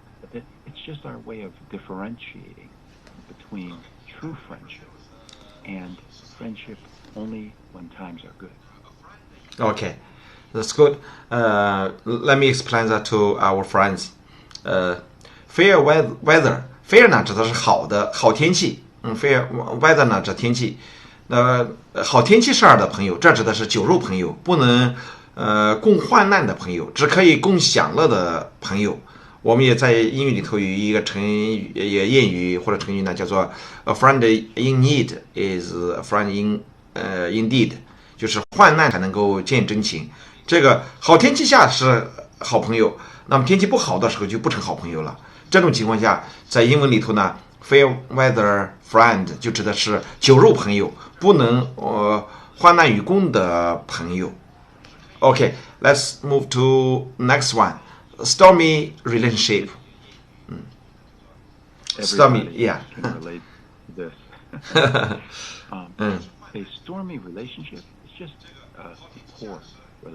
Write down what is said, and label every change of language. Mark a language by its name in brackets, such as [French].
[English] But it's just our way of differentiating between true friendship and friendship only when times are good. Okay, that's good. Let me explain that to our friends. Fair weather. [Chinese] Fair 呢指的是好的好天气。 fair weather 呢指天气。好天气事儿的朋友，这指的是酒肉朋友，不能共患难的朋友，只可以共享乐的朋友。我们也在英语里头有一个成语，也谚语或者成语呢，叫做 [English] "A friend in need is a friend indeed"， [Chinese] 就是患难才能够见真情。这个好天气下是好朋友，那么天气不好的时候就不成好朋友了。这种情况下，在英文里头呢 ，fair weather friend 就指的是酒肉朋友，不能患难与共的朋友。 [English] Okay, let's move to next one. Stormy relationship. Stormy, yeah. Can relate to this. A stormy relationship is just a poor relationship.